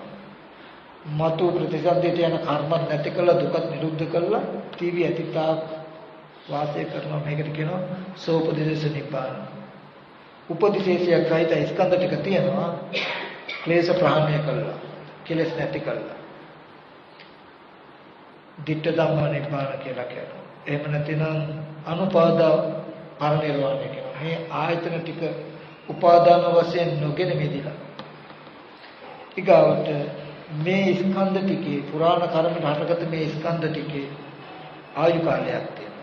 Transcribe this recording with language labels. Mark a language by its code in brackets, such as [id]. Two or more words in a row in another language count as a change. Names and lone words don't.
[si] මතු ප්‍රතිසන්දියට යන කර්ම නැති කළා දුකත් නිරුද්ධ කළා තීවි ඇතිතා වාසය කරනවා මේකට කියනවා සෝපදේශ නිපාන උපදේශයක් සහිත ස්කන්ධ ටික තියෙනවා ක්ලේශ ප්‍රහාණය කළා කෙලෙස් නැති කළා [pi] ditta dhamma [si] නිපාන කියලා කියනවා එහෙම නැතිනම් අනුපාදා පරිනිර්වාණය කියනවා මේ ආයතන ටික උපාදාන වශයෙන් නොගෙන මිදිලා ඊගාවට මේ ස්කන්ධ ටිකේ පුරාණ කර්මෙන් හටගත්ත මේ ස්කන්ධ ටිකේ ආයු කාලයක් තියෙනවා.